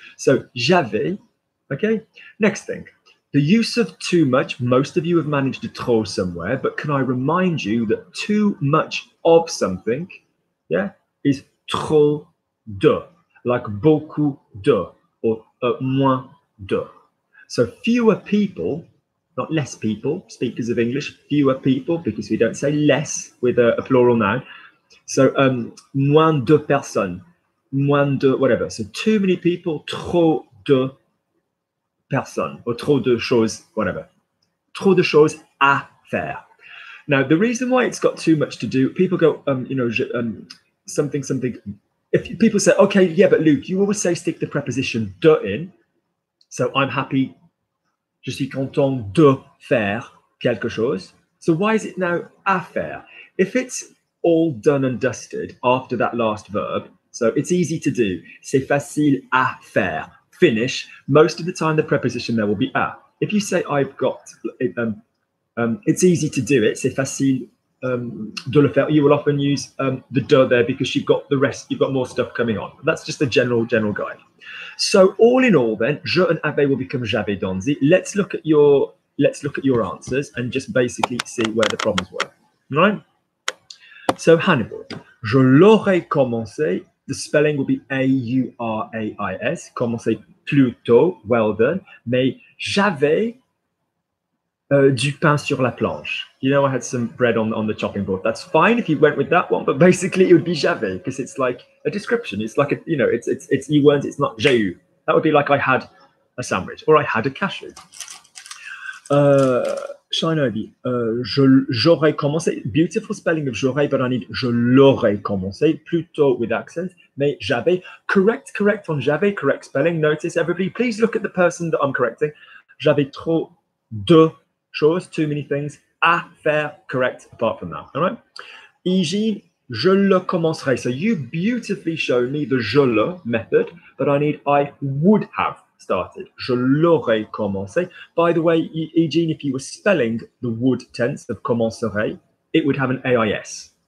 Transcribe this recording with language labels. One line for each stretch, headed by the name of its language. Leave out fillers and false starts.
English: So, j'avais, okay? Next thing. The use of too much, most of you have managed to throw somewhere, but can I remind you that too much of something, yeah, is trop de, like beaucoup de, or moins de. So fewer people, not less people, speakers of English, fewer people, because we don't say less with a plural noun. So
French: moins de personnes, moins de
English: whatever. So too many people,
French: trop de personnes,
English: or
French: trop de choses,
English: whatever.
French: Trop de choses à faire.
English: Now, the reason why it's got too much to do, people go, something. If people say, okay, yeah, but Luke, you always say stick the preposition de in. So I'm happy,
French: je suis content de faire quelque chose.
English: So why is it now à faire? If it's all done and dusted after that last verb, so it's easy to do.
French: C'est facile à faire.
English: Finish, most of the time the preposition there will be à. If you say I've got, it's easy to do it,
French: c'est facile de le faire,
English: you will often use the de there because you've got the rest, you've got more stuff coming on. That's just the general guide. So all in all then, je and avait will become j'avais dansé. Let's look at your answers and just basically see where the problems were. Right? So Hannibal,
French: je l'aurais commencé.
English: The spelling will be A-U-R-A-I-S.
French: Commencer plus tôt,
English: well done.
French: Mais j'avais du pain sur la planche.
English: You know, I had some bread on the chopping board. That's fine if you went with that one, but basically it would be j'avais because it's like a description. It's like it's you weren't. It's not j'ai eu. That would be like I had a sandwich or I had a cashew. Shinobi, j'aurais commencé. Beautiful spelling of j'aurais, but I need
French: je l'aurais commencé, plutôt
English: with accent. Mais j'avais, correct on j'avais, correct spelling. Notice, everybody, please look at the person that I'm correcting.
French: J'avais trop de choses,
English: too many things. À faire, correct, apart from that. All right? Iji,
French: je le commencerai.
English: So you beautifully show me the je le method, but I need I would have started.
French: Je l'aurais commencé.
English: By the way, Eugene, if you were spelling the would tense of commencerai, it would have an AIS.